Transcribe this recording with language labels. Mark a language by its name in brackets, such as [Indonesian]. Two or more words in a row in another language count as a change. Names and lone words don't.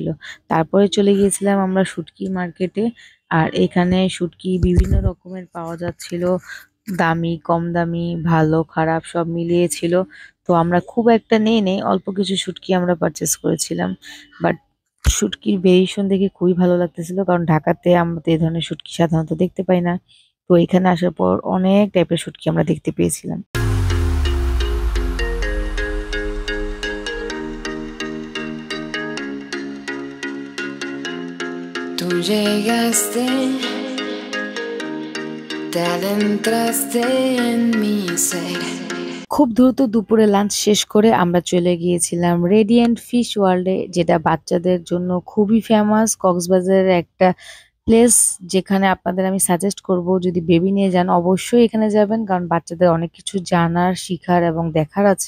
[Bangla] তারপরে চলে গিয়েছিলাম আমরা শুটকি মার্কেটে। আর এখানে শুটকি বিভিন্ন রকমের পাওয়া যাচ্ছিল, দামি, কম দামি, ভালো খারাপ সব মিলিয়ে ছিল। তো আমরা খুব একটা নেই নেই, অল্প কিছু শুটকি আমরা পারচেস করেছিলাম। বাট শুটকির ভেরিয়েশন দেখে খুবই ভালো লাগতেছিল, কারণ ঢাকাতে আমরা তো এই ধরনের শুটকি সাধারণত দেখতে পাই না। তো এখানে আসার পর অনেক টাইপের শুটকি আমরা দেখতে পেয়েছিলাম। [Spanish] Tú llegaste, te adentraste en mi ser. [Bangla] খুব দ্রুত দুপুরে লাঞ্চ শেষ করে আমরা চলে গিয়েছিলাম রেডিয়েন্ট ফিশ ওয়ার্ল্ডে, যেটা বাচ্চাদের জন্য খুবই ফেমাস, কক্সবাজারের একটা প্লেস, যেখানে আপনাদের আমি সাজেস্ট করব যদি বেবি নিয়ে যান অবশ্যই এখানে যাবেন, কারণ বাচ্চাদের অনেক কিছু জানার, শিখার এবং দেখার আছে।